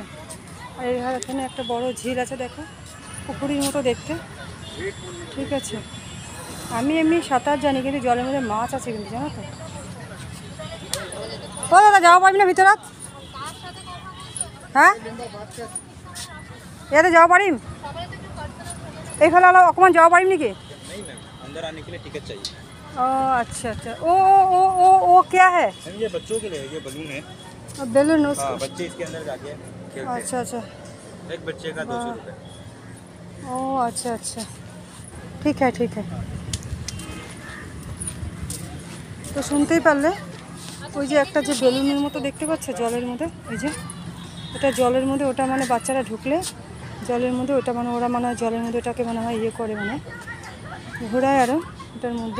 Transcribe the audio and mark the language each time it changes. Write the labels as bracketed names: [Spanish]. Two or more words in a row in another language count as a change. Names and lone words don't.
[Bangla] আর এখানে একটা বড় ঝিল আছে, দেখো পুকুরের মতো দেখতে, ঠিক আছে। আমি এমনি সাঁতার জানি, কিন্তু জলের মধ্যে মাছ আছে কিন্তু, জানো তো। ও দাদা যাওয়া পারবি না ভিতরে, হ্যাঁ [Assamese] ইয়াতে যাওয়া পারিম, এইফালে অলপ অকমান যাওয়া পাৰিম নেকি? [Hindi] अंदर आने के लिए टिकट चाहिए। अच्छा अच्छा, ओ क्या है? ये बच्चों के लिए, ये बलून है, बेलून, हाँ, बच्चे इसके अंदर जाके खेलते हैं। अच्छा अच्छा, एक बच्चे का 200 रुपये। [Bangla] ও আচ্ছা আচ্ছা, ঠিক হ্যাঁ ঠিক হ্যাঁ। তো শুনতেই পারলে, ওই যে একটা যে বেলুনের মতো দেখতে পাচ্ছ জলের মধ্যে, ওই যে ওটা জলের মধ্যে, ওটা মানে বাচ্চারা ঢুকলে জলের মধ্যে ওটা মানে ওরা মানে জলের মধ্যে ওটাকে মনে হয় ইয়ে করে, মানে ঘোরায় আরও ওটার মধ্যে।